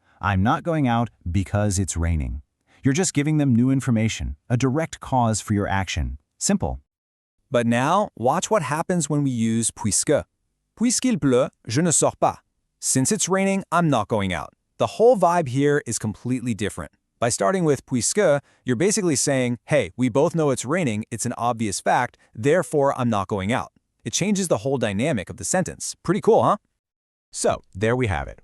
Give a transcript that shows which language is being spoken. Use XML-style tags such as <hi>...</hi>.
<en>I'm not going out because it's raining. You're just giving them new information, a direct cause for your action. Simple. But now, watch what happens when we use puisque.</en> <fr>Puisqu'il pleut, je ne sors pas.</fr> <en>Since it's raining, I'm not going out. The whole vibe here is completely different. By starting with puisque, you're basically saying, hey, we both know it's raining, it's an obvious fact, therefore I'm not going out. It changes the whole dynamic of the sentence. Pretty cool, huh? So, there we have it.</en>